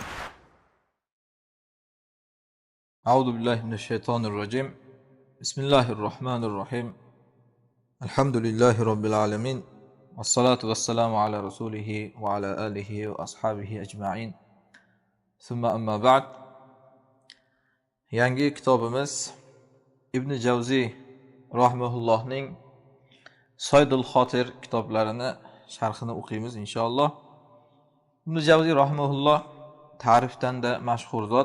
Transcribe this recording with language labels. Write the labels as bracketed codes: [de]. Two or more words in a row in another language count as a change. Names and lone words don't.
[ar] أعوذ بالله من الشيطان الرجيم. بسم الله الرحمن الرحيم. الحمد لله رب العالمين، والصلاة والسلام على رسوله وعلى آله وأصحابه أجمعين. ثم أما بعد. [uz] Yangi kitobimiz Ibn Javziy rahimahullohning Saydul Xotir kitoblarini sharhini o'qiymiz inshaalloh. Ibn Javziy rahimahulloh ta'rifdan da mashhur zot.